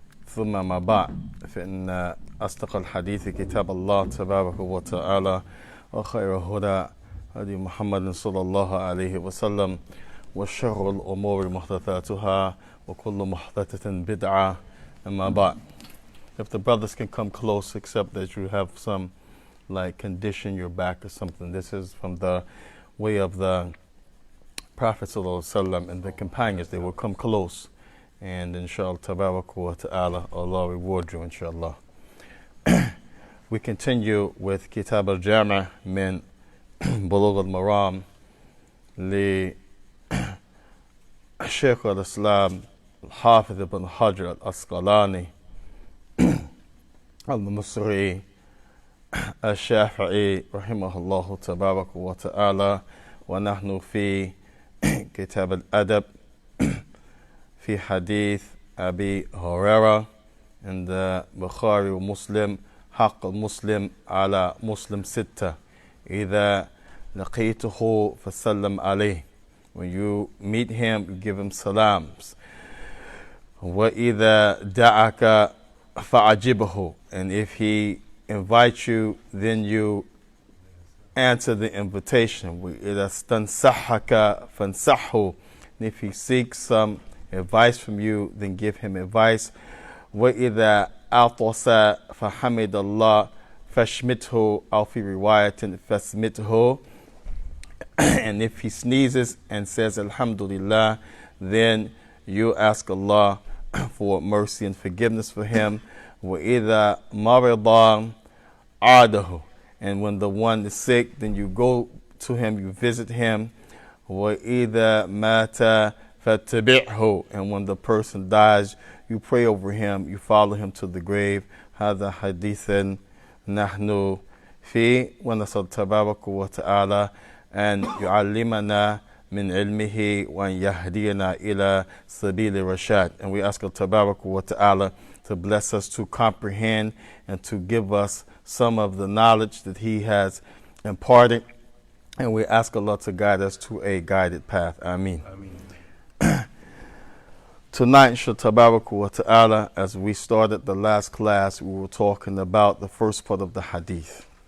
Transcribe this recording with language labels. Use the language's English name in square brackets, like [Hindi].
[Arabic] ثم ما بعد فإن أصدق الحديث كتاب الله تبارك وتعالى وخير الهدى هدي محمد صلى الله عليه وسلم وشر الأمور محدثاتها وكل محدثة بدعة. [English] أما بعد, if the brothers can come close, except that you have some like condition your back or something. This is from the way of the Prophet sallallahu alaihi wasallam and the companions. They will come close, and inshallah tabarak wa ta'ala, Allah reward you inshallah. We continue with Kitaabul Jaami min Bulugh al-Maram li Shaikh al-Islam al-Hafiz ibn Hajar al-Asqalani al-Misri al-Shafi'i rahimahullah tabarak wa ta'ala, wa nahnu fi Kitab al-Adab fi Hadith Abi Hurairah in the Bukhari wa Muslim. [Arabic] حق المسلم على مسلم ستة إذا لقيته فسلم عليه. [English] When you meet him, you give him salams. [Arabic] وإذا دعك فعجبه. [English] And if he invites you, then you answer the invitation. [Arabic] وإذا استنصحك فانصحه. [English] And if he seeks some advice from you, then give him advice. [Arabic] وإذا عطس فحمد الله فاشمته أو في رواية فاسمته. [English] And if he sneezes and says Alhamdulillah, then you ask Allah for mercy and forgiveness for him. [Arabic] وإذا مرض عاده. [English] And when the one is sick, then you go to him, you visit him. [Arabic] وإذا مات فاتبعه. [English] And when the person dies, you pray over him, you follow him to the grave. [Arabic] هذا حديث نحن فيه ونسأل تبارك وتعالى أن يعلمنا من علمه وأن يهدينا إلى سبيل الرشاد. [English] And we ask Allah تبارك وتعالى to bless us to comprehend and to give us some of the knowledge that he has imparted. And we ask Allah to guide us to a guided path. Ameen. Tonight, Tabarak wa ta'ala, as we started the last class, we were talking about the first part of the hadith.